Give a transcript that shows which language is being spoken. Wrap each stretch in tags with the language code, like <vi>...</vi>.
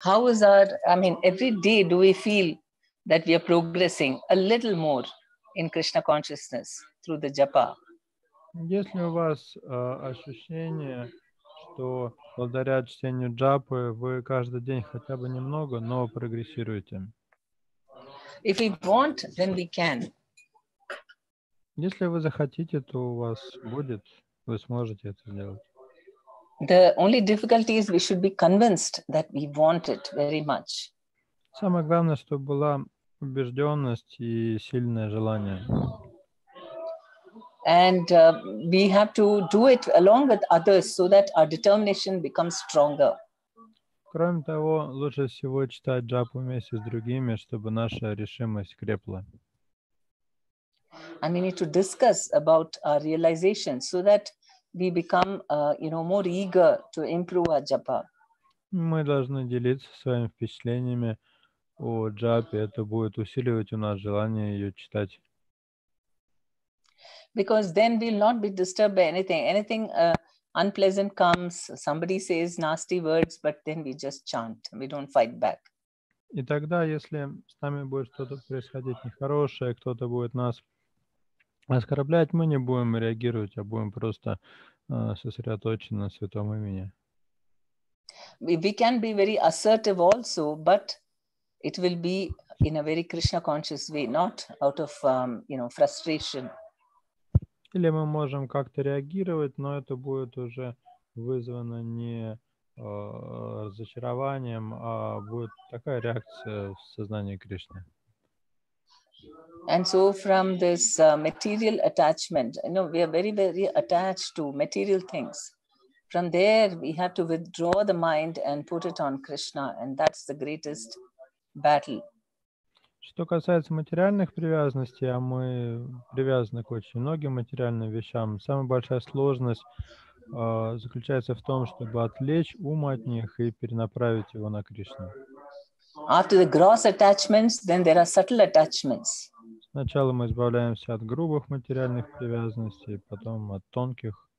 <en>how is every day do we feel that we are progressing a little more in Krishna consciousness through the japa?</en> <ru>Есть ли у вас ощущение, что благодаря чтению джапы вы каждый день хотя бы немного, но прогрессируете?</ru> <en>If we want, then we can.</en> <ru>Если вы захотите, то у вас будет, вы сможете это сделать.</ru> <en>The only difficulty is we should be convinced that we want it very much.</en> <ru>Самое главное, чтобы была убежденность и сильное желание.</ru> <en>And we have to do it along with others so that our determination becomes stronger.</en> <ru>Кроме того, лучше всего читать джапу вместе с другими, чтобы наша решимость крепла.</ru> <en>And we need to discuss about our realization so that we become, more eager to improve our japa.</en> <ru>Мы должны делиться своими впечатлениями о джапе. Это будет усиливать у нас желание ее читать.</ru> <en>Because then we'll not be disturbed by anything. Anything unpleasant comes, somebody says nasty words, but then we just chant. We don't fight back.</en> <ru>И тогда, если с нами будет что-то происходить нехорошее, кто-то будет нас оскорблять, мы не будем реагировать, а будем просто сосредоточены на святом имени.</ru> <en>We can be very assertive also, but it will be in a very Krishna conscious way, not out of frustration.</en> <ru>Или мы можем как-то реагировать, но это будет уже вызвано не разочарованием, а будет такая реакция в сознании Кришны.</ru> <en>And so from this material attachment, we are very, very attached to material things. From there, we have to withdraw the mind and put it on Krishna, and that's the greatest battle.</en> <ru>Что касается материальных привязанностей, а мы привязаны к очень многим материальным вещам, самая большая сложность заключается в том, чтобы отвлечь ум от них и перенаправить его на Кришну.</ru> <en>After the gross attachments, then there are subtle attachments.</en> <ru>Сначала мы избавляемся от грубых материальных привязанностей, потом от тонких.</ru>